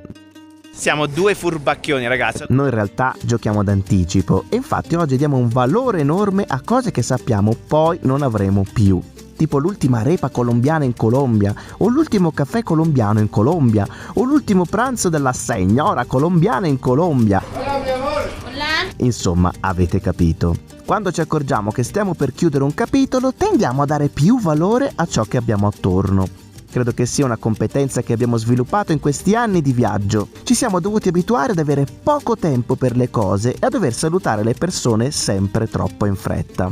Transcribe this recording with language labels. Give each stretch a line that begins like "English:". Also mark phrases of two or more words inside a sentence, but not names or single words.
Italian: Siamo due furbacchioni, ragazzi. Noi in realtà giochiamo d'anticipo e infatti oggi diamo un valore enorme a cose che sappiamo poi non avremo più. Tipo l'ultima arepa colombiana in Colombia, o l'ultimo caffè colombiano in Colombia, o l'ultimo pranzo della signora colombiana in Colombia.
Spanish: Hola, mi amor. Hola.
Italian: Insomma, avete capito. Quando ci accorgiamo che stiamo per chiudere un capitolo, tendiamo a dare più valore a ciò che abbiamo attorno. Credo che sia una competenza che abbiamo sviluppato in questi anni di viaggio. Ci siamo dovuti abituare ad avere poco tempo per le cose e a dover salutare le persone sempre troppo in fretta.